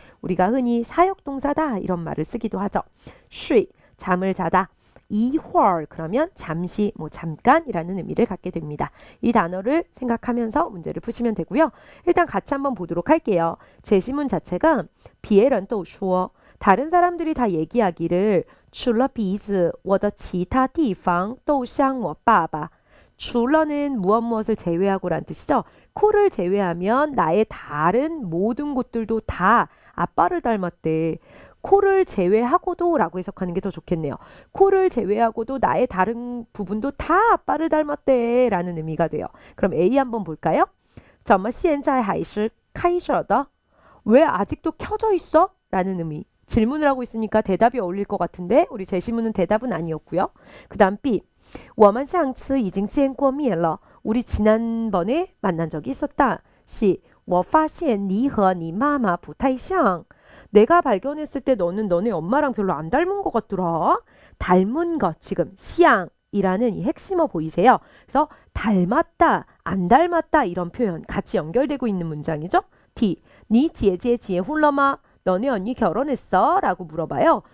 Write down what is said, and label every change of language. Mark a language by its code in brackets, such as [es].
[ko] 우리가 흔히 사역동사다 이런 말을 쓰기도 하죠. 睡 잠을 자다, 一会儿 그러면 잠시, 뭐 잠깐이라는 의미를 갖게 됩니다. 이 단어를 생각하면서 문제를 푸시면 되고요. 일단 같이 한번 보도록 할게요. 제시문 자체가 [zh] 别人都说 [ko] 다른 사람들이 다 얘기하기를 [zh] 除了鼻子我的其他地方都像我爸爸 [ko] 除了는 무엇을 제외하고란 뜻이죠. 코를 제외하면 나의 다른 모든 곳들도 다 아빠를 닮았대. 코를 제외하고도 라고 해석하는 게 더 좋겠네요. 코를 제외하고도 나의 다른 부분도 다 아빠를 닮았대 라는 의미가 돼요. 그럼 A 한번 볼까요? [zh] 怎么现在还是开着的? [ko] 왜 아직도 켜져 있어? 라는 의미. 질문을 하고 있으니까 대답이 어울릴 것 같은데 우리 제시문은 대답은 아니었고요. 그 다음 B. [zh] 我们上次已经见过面了. [ko] 우리 지난번에 만난 적이 있었다. C. [zh] 我发现你和你妈妈不太像. [ko] 내가 발견했을 때 너는 너네 엄마랑 별로 안 닮은 것 같더라. 닮은 것 지금 시앙이라는 이 핵심어 보이세요? 그래서 닮았다, 안 닮았다 이런 표현 같이 연결되고 있는 문장이죠. D. [zh] 你姐姐结婚了吗? [ko] 너네 언니 결혼했어? 라고 물어봐요.